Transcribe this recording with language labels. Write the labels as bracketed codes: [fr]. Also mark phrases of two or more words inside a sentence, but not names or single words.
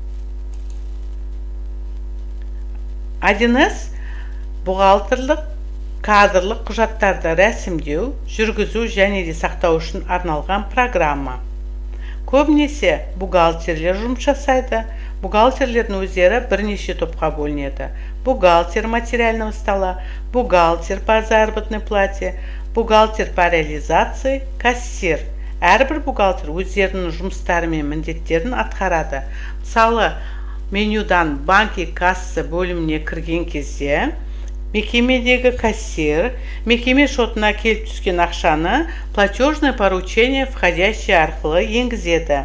[kk] 1С бухгалтерлік кадрлық құжаттарды рәсімдеу, жүргізу және де сақтау үшін арналған программа. Көбінесе бухгалтерлер жұмыс жасайды. Бухгалтерлердің өздері бірнеше топқа бөлінеді. [ru] Бухгалтер материального стола, бухгалтер по заработной плате, бухгалтер по реализации, кассир. [kk] Әрбір бухгалтер өздерінің жұмыстары мен міндеттерін атқарады. Мысалы, менюдан [ru] банки касса [kk] бөліміне кірген кезде мекемедегі кассир мекеме шотына келіп түскен ақшаны [ru] платежное поручение входящее [kk] арқылы енгізеді.